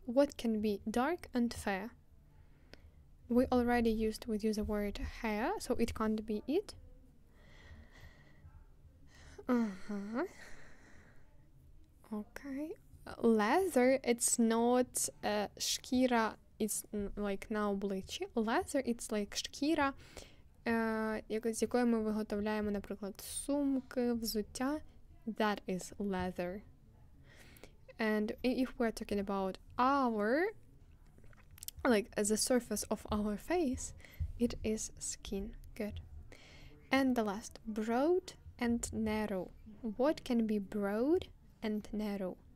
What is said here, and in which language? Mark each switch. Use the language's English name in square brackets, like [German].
[English] What can be dark and fair? We already used the word hair, so it can't be it. Okay. Leather, it's not шкіра, it's like [Ukrainian] на обличчі. [English] Leather, it's like [Ukrainian] шкіра, з якої ми виготовляємо, наприклад, сумки, взуття. [English] That is leather. And if we're talking about our, like the surface of our face, it is skin. Good. And the last, broad and narrow. What can be broad and narrow?